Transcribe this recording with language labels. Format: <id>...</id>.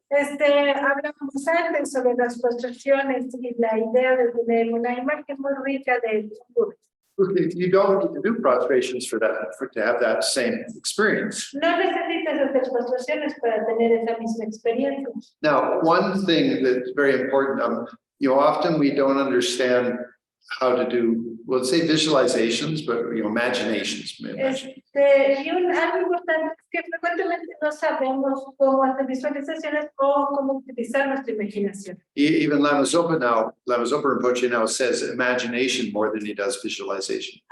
<es>Hablamos antes sobre las postraciones y la idea de tener una imagen muy rica de Buda.</es> <en>You don't need to do prostrations for to have that same experience.</en> <es>No necesitas hacer postraciones para tener esa misma experiencia.</es> <en>Now, one thing that's very important, often we don't understand how to do, let's say visualizations, but imaginations.</en> <es>Y algo importante es que frecuentemente no sabemos cómo hacer visualizaciones o cómo utilizar nuestra imaginación.</es> <en>Even Lama Zopa Rinpoche now says imagination more than he does visualization.</en>